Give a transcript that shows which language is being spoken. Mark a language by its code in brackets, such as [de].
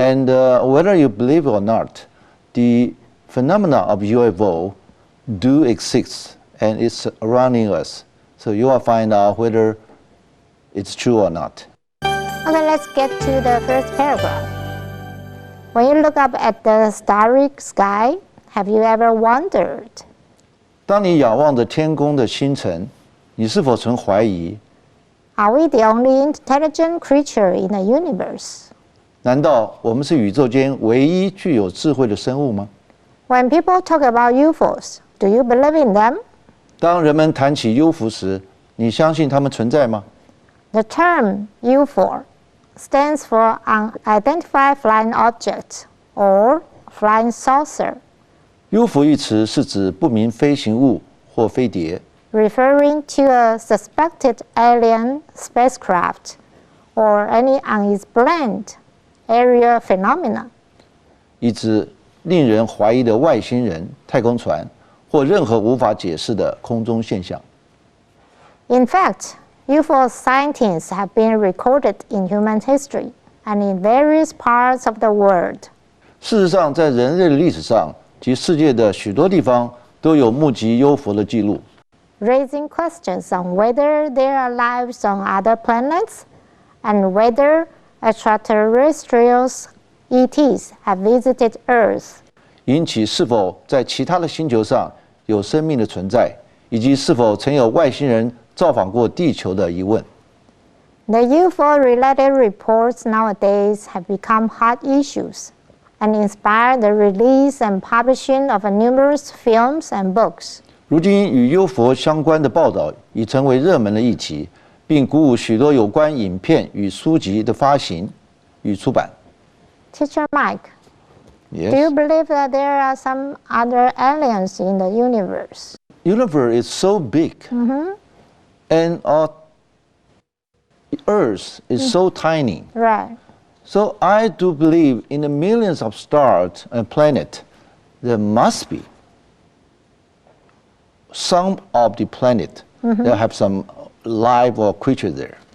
[en] And whether you believe it or not, the phenomena of UFO do exist, and it's surrounding us. So you will find out whether it's true or not. Okay, let's get to the first paragraph. When you look up at the starry sky, have you ever wondered? [zh] 当你仰望着天空的星辰，你是否曾怀疑？ [en] Are we the only intelligent creature in the universe? [zh] 难道我们是宇宙间唯一具有智慧的生物吗？ [en] When people talk about UFOs, do you believe in them? [zh] 当人们谈起 UFO 时，你相信它们存在吗？ [en] The term UFO stands for Unidentified Flying Object or Flying Saucer, [zh] UFO 一词是指不明飞行物或飞碟， [en] referring to a suspected alien spacecraft or any unexplained area phenomena. [zh] 以指令人怀疑的外星人、太空船或任何无法解释的空中现象。 [en] In fact, UFO sightings have been recorded in human history and in various parts of the world. [zh] 事实上，在人类的历史上及世界的许多地方都有目击 UFO 的记录， [en] raising questions on whether there are lives on other planets and whether extraterrestrials ETs have visited Earth. [zh] 引起是否在其他的星球上有生命的存在，以及是否曾有外星人造访过地球的疑问。 [en] The UFO-related reports nowadays have become hot issues and inspired the release and publishing of numerous films and books. [zh] 如今与 UFO 相关的报道已成为热门的议题，并鼓舞许多有关影片与书籍的发行与出版。 [en] Teacher Mike, Yes. do you believe that there are some other aliens in the universe? Universe is so big, and our Earth is so tiny. Right. So I do believe in the millions of stars and planets, there must be some of the planet that have some life or creature there.